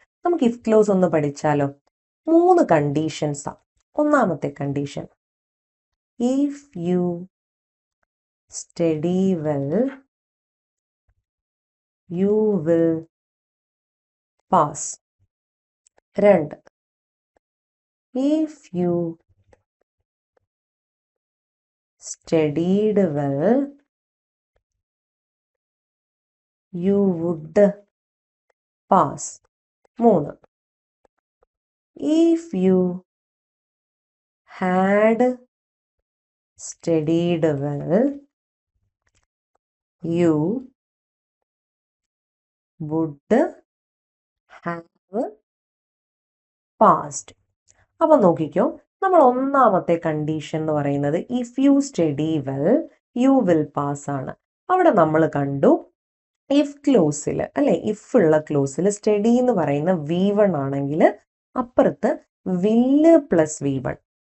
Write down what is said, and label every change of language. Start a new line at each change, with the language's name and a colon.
Malayalam: നമുക്ക് if close ഒന്ന് പഠിച്ചാലോ? 3 കണ്ടീഷൻസാ. ഒന്നാമത്തെ
English: Condition, if you study well you will pass. 2, if you studied well you would pass. 3, if you had studied well you would have passed.
Malayalam: അപ്പം നോക്കിക്കോ, നമ്മൾ ഒന്നാമത്തെ
English: condition
Malayalam: എന്ന് പറയുന്നത്
English: if you study well you will pass
Malayalam: ആണ്. അവിടെ നമ്മൾ കണ്ടു ഇഫ് ക്ലോസിൽ അല്ലെ, ഇഫ് ഉള്ള ക്ലോസിൽ സ്റ്റഡി എന്ന് പറയുന്ന V1 ആണെങ്കിൽ അപ്പുറത്ത് വില്ല് പ്ലസ് V1.